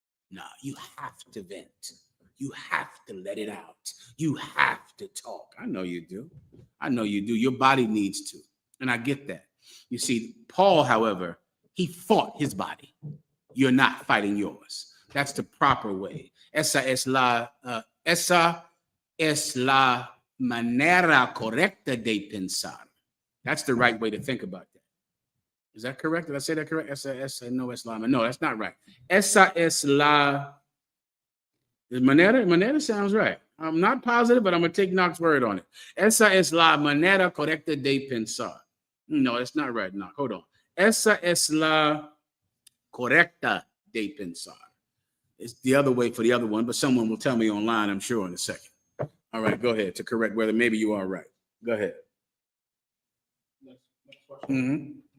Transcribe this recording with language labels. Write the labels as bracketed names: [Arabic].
[English] No, you have to vent. You have to let it out. You have to talk. I know you do. I know you do. Your body needs to. And I get that. You see, Paul, however, he fought his body. You're not fighting yours. That's the proper way. [Spanish] Esa es la manera correcta de pensar. [English] That's the right way to think about that. Is that correct? Did I say that correct? No, that's not right. [Spanish] Esa es la manera [English] sounds right. I'm not positive, but I'm going to take Knox's word on it. [Spanish] Esa es la manera correcta de pensar. [English] No, that's not right. No, hold on. [Spanish] Esa es la correcta de pensar. [English] It's the other way for the other one, but someone will tell me online, I'm sure, in a second. All right, go ahead to correct whether maybe you are right. Go ahead. Mm-hmm.